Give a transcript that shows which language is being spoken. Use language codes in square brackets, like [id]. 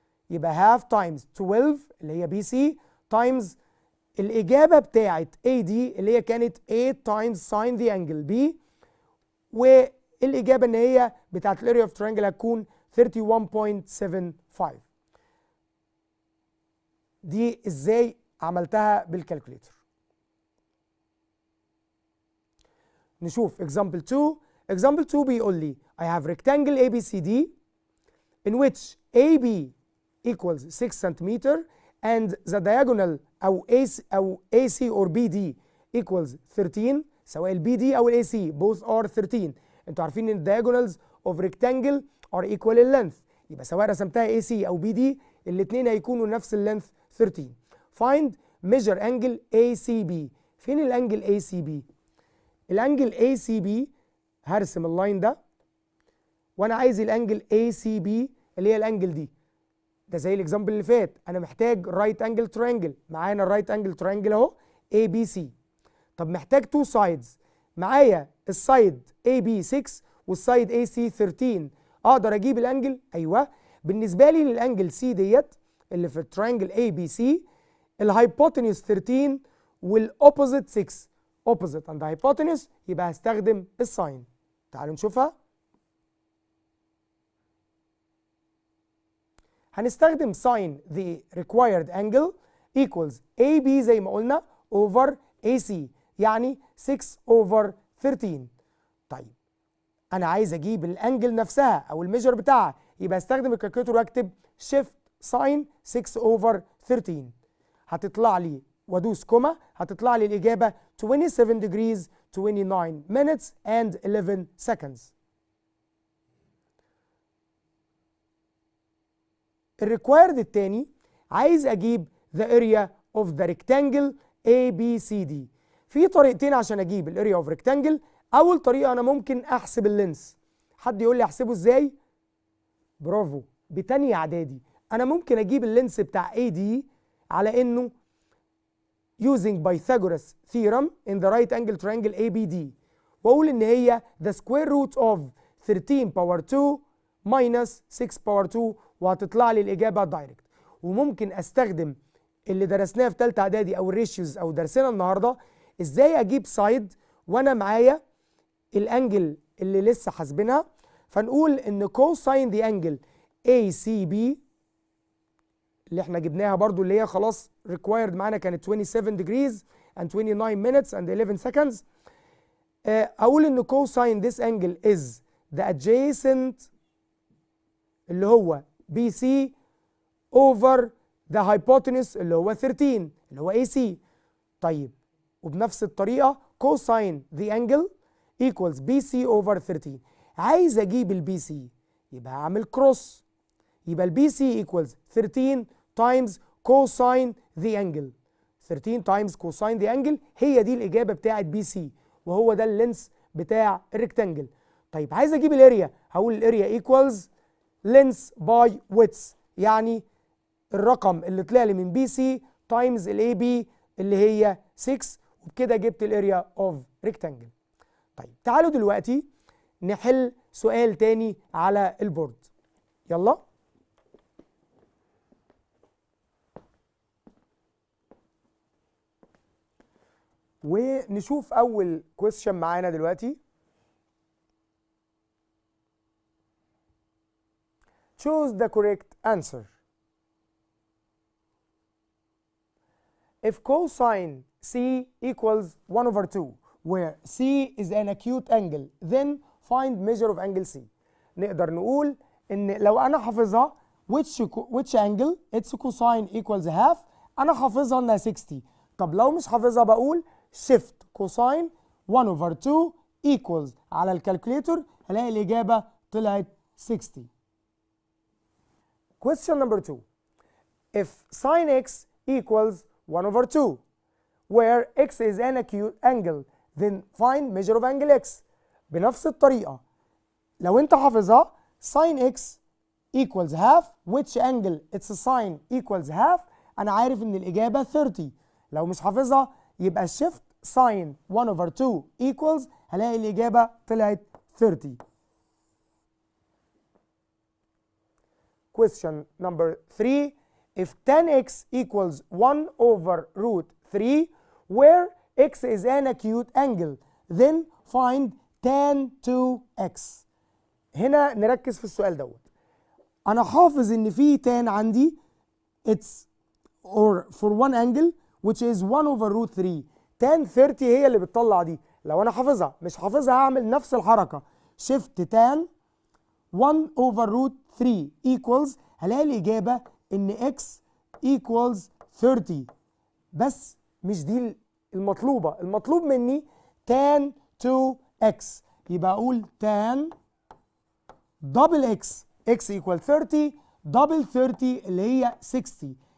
[ar] يبقى [en] half times 12 [ar] اللي هي بي سي times الاجابه بتاعت اي دي اللي هي كانت 8 [en] times sin the angle B، [ar] والاجابه ان هي بتاعت الاريا اوف ترينجل هتكون 31.75. دي ازاي عملتها بالكالكوليتر؟ نشوف example 2. [en] example 2 [ar] بيقول لي [en] I have rectangle ABCD in which AB equals 6 cm and the diagonal أو AC or BD equals 13 [ar] سواء ال BD أو ال AC [en] both are 13. [ar] انتوا عارفين ان [en] diagonals of rectangle are equal in length، [ar] يبقى سواء رسمتها AC أو BD الاثنين هيكونوا نفس اللينث 13. [en] Find measure angle ACB. [ar] فين الانجل ACB؟ الانجل ACB هرسم اللاين ده وانا عايز الانجل ACB اللي هي الانجل دي. ده زي الاكزامبل اللي فات، انا محتاج رايت انجل ترينجل، معانا الرايت انجل ترينجل اهو ABC. طب محتاج تو سايدز، معايا السايد AB 6 والسايد AC 13. اقدر اجيب الانجل؟ ايوه. بالنسبه لي للانجل C ديت اللي في الترينجل ABC الهايبوتنيوس 13 والاوبوزيت 6. اوبوزيت اند هايبوتنيوس يبقى هستخدم الساين. تعالوا نشوفها. هنستخدم ساين [en] the required angle equals AB [ar] زي ما قلنا [en] over AC [ar] يعني [en] 6 over 13. [ar] طيب انا عايز اجيب الانجل نفسها او الميجر بتاعها، يبقى استخدم الكالكوليتور واكتب [en] shift sine 6 over 13. [ar] هتطلع لي وادوس كوما هتطلع لي الاجابه [en] 27 degrees 29 minutes and 11 seconds. [ar] الريكوايرد الثاني عايز اجيب [en] the area of the rectangle ABCD. [ar] في طريقتين عشان اجيب الاريا اوف ريكتانجل. اول طريقه انا ممكن احسب اللينس. حد يقول لي احسبه ازاي؟ برافو، بتانية اعدادي. انا ممكن اجيب اللينس بتاع AD على انه [en] using Pythagoras theorem in the right angle triangle ABD، [ar] واقول ان هي [en] the square root of 13 power 2 minus 6 power 2 [ar] وهتطلع لي الاجابه دايركت. وممكن استخدم اللي درسناه في ثالثه اعدادي او الريشيوز او درسنا النهارده ازاي اجيب سايد وانا معايا الانجل اللي لسه حاسبينها. فنقول ان كوساين دي انجل ACB اللي احنا جبناها برضو اللي هي خلاص required معانا كانت [en] 27 degrees and 29 minutes and 11 seconds. [ar] اقول ان [en] cosine this angle is the adjacent [ar] اللي هو BC [en] over the hypotenuse [ar] اللي هو 13 اللي هو AC. طيب وبنفس الطريقة [en] cosine the angle equals BC over 13. [ar] عايز اجيب البي سي يبقى هعمل كروس، يبقى البي سي [en] equals 13 times cosine the angle. 13 times cosine the angle [ar] هي دي الإجابة بتاعت بي سي، وهو ده اللينس بتاع الريكتانجل. طيب عايز أجيب الاريا، هقول الاريا [en] equals length by width، [ar] يعني الرقم اللي طلع لي من بي سي times الاي بي اللي هي 6، وبكده جبت الاريا اوف ريكتانجل. طيب تعالوا دلوقتي نحل سؤال تاني على البورد. يلا. ونشوف أول question معانا دلوقتي. [en] Choose the correct answer. If cosine C equals 1 over 2, where C is an acute angle, then find measure of angle C. [ar] نقدر نقول إن لو أنا حافظها [en] which angle its cosine equals half، [ar] أنا حافظها إنها 60. طب لو مش حافظها بقول [en] shift cosine 1 over 2 equals [ar] على الكالكوليتور هلاقي الإجابة طلعت 60. [en] Question number 2. If sin x equals 1 over 2, where x is an acute angle, then find measure of angle x. [ar] بنفس الطريقة لو أنت حافظها [en] sin x equals half which angle its sine equals half، [ar] أنا عارف إن الإجابة 30. لو مش حافظها يبقى [en] shift sin 1 over 2 equals [ar] هلاقي الإجابة طلعت 30. [en] Question number 3. If tan x equals 1 over root 3, where x is an acute angle, then find tan 2x. [ar] هنا نركز في السؤال دوت. أنا حافظ إن في tan عندي [en] it's or for one angle which is 1 over root 3. [ar] tan 30 هي اللي بتطلع دي. لو أنا حافظها مش حافظها هعمل نفس الحركة [en] shift tan 1 over root 3 equals [ar] هلاقي الإجابة إن x [en] equals 30. [ar] بس مش دي المطلوبة، المطلوب مني tan 2x، يبقى أقول [en] tan double x equal 30 double 30 [ar] اللي هي 60.